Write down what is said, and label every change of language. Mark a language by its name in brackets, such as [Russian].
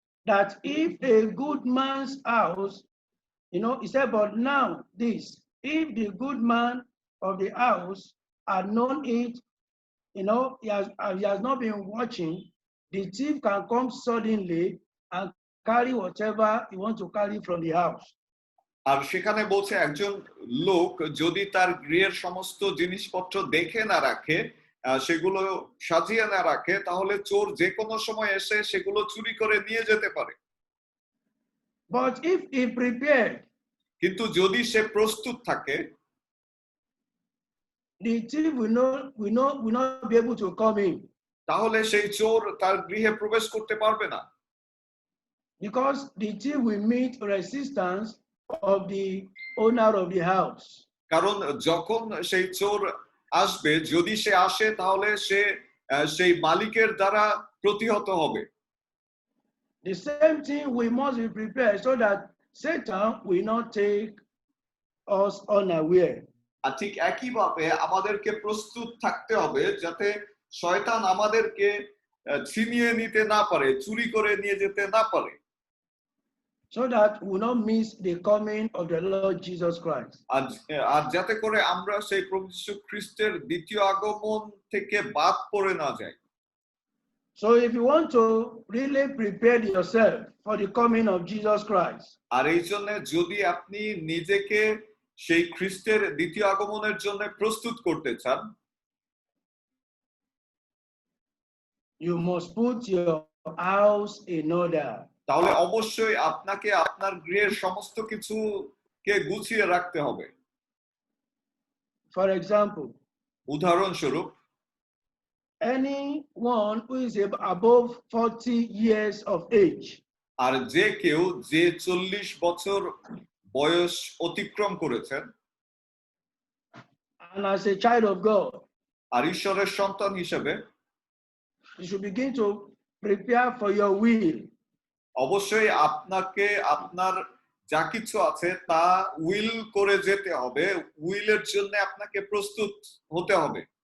[English] that if a good man's house, he said, but now this, if the good man of the house had known it, he has not been watching, the thief can come suddenly and carry whatever he wants to carry from the house. [Bangla] আর সেখানে বলছে একজন লোক যদি তার গৃহের সমস্ত জিনিসপত্র দেখে না রাখে, সেগুলো সাজিয়ে না রাখে, তাহলে চোর যে কোনো সময় এসে সেগুলো চুরি করে নিয়ে যেতে পারে। [English] But if he prepared, [Bangla] কিন্তু যদি সে প্রস্তুত থাকে, [English] the thief will not be able to come in, [Bangla] তাহলে সেই চোর তার গৃহে প্রবেশ করতে পারবে না। [English] because the thief will meet resistance of the owner of the house. [Bangla] কারণ যখন সেই চোর আসবে, যদি সে আসে তাহলে সে সেই মালিকের দ্বারা প্রতিহত হবে। [English] The same thing, we must be prepared so that Satan will not take us unaware. [Bangla] আর ঠিক একইভাবে আমাদেরকে প্রস্তুত থাকতে হবে যাতে শয়তান আমাদেরকে ছিনিয়ে নিতে না পারে, চুরি করে নিয়ে যেতে না পারে। [English] So that we will not miss the coming of the Lord Jesus Christ. [Bangla] আর যাতে করে আমরা সেই প্রভু যীশু খ্রিস্টের দ্বিতীয় আগমন থেকে বাদ পড়ে না যাই। [English] So if you want to really prepare yourself for the coming of Jesus Christ, [Bangla] আর এই জন্য যদি আপনি নিজেকে সেই খ্রিস্টের দ্বিতীয় আগমনের জন্য প্রস্তুত করতে চান, [English] you must put your house in order. [Bangla] তাহলে অবশ্যই আপনাকে আপনার গৃহের সমস্ত কিছুকে গুছিয়ে রাখতে হবে। [English] For example, [Bangla] উদাহরণস্বরূপ, [English] anyone who is above 40 years of age, [Bangla] আর যে কেউ যে 40 বছর বয়স অতিক্রম করেছেন, [English] and as a child of God, [Bangla] আর ঈশ্বরের সন্তান হিসেবে, [English] you should begin to prepare for your will. [Bangla] অবশ্যই আপনাকে আপনার যা কিছু আছে তা উইল করে যেতে হবে, উইলের জন্য আপনাকে প্রস্তুত হতে হবে।